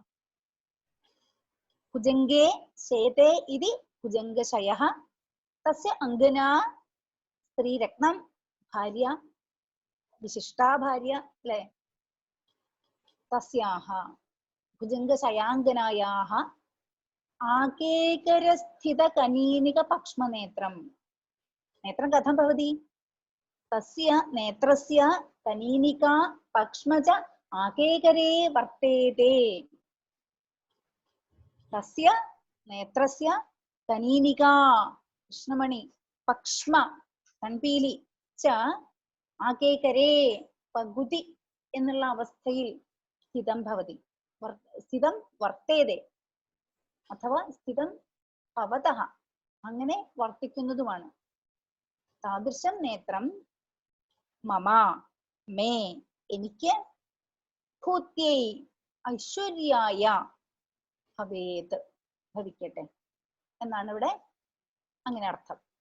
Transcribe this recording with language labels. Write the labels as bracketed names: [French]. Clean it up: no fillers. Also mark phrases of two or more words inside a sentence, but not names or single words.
[Sanskrit] ഭുജംഗേ ശേതേ ഇതി ഭുജംഗശയഃ തസ്യ അങ്കനാ സ്ത്രീരത്നം ഭാര്യ, വിശിഷ്ടാ ഭാര്യ അല്ലെ. തസ്യാഹ ഭുജംഗശയാങ്കനായാഹ आकेकरस्थितकनीनिकपक्ष्मनेत्रम् नेत्रं कथं भवति तस्य नेत्रस्य कनीनिका पक्ष्म च आकेकरे वर्तेते तस्य नेत्रस्य कनीनिका कृष्णमणि पक्ष्म कण्पीलि च आकेकरे [Malayalam] पगुति എന്നുള്ള അവസ്ഥയിൽ [Sanskrit] സ്ഥിതം ഭവതി സ്ഥിതം വർത്തേതേ അഥവാ സ്ഥിതം ഭവതഃ [Malayalam] അങ്ങനെ വർത്തിക്കുന്നതുമാണ് [Sanskrit] താദൃശം നേത്രം മമ മേ [Malayalam] എനിക്ക് [Sanskrit] ഭൂത്യൈ ഐശ്വര്യായ ഭവേത് [Malayalam] ഭവിക്കട്ടെ എന്നാണ് ഇവിടെ അങ്ങനെ അർത്ഥം.